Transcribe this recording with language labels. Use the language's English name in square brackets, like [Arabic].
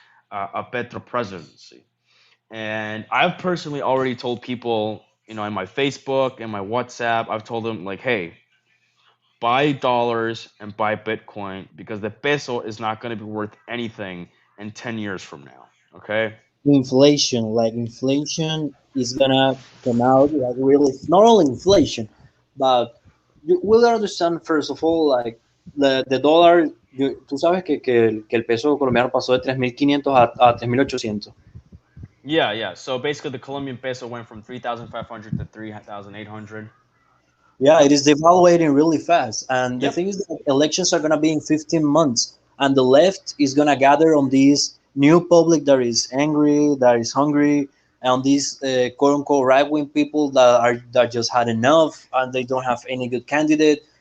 [English] A Petro presidency. And I've personally already told people, in my Facebook and my WhatsApp, I've told them like, hey, buy dollars and buy Bitcoin because the peso is not going to be worth anything in 10 years from now. Okay. Inflation, like inflation is gonna come out like really not only inflation, but you will understand first of all like the dollar. [Spanish] Tú sabes que el peso colombiano pasó de 3.500 a 3.800. [English] Yeah, yeah. So basically, the Colombian peso went from 3,500 to 3,800. Yeah, it is devaluating really fast. And the Yep. thing is that elections are going to be in 15 months. And the left is going to gather on this new public that is angry, that is hungry, and these quote unquote right wing people that just had enough and they don't have any good candidate.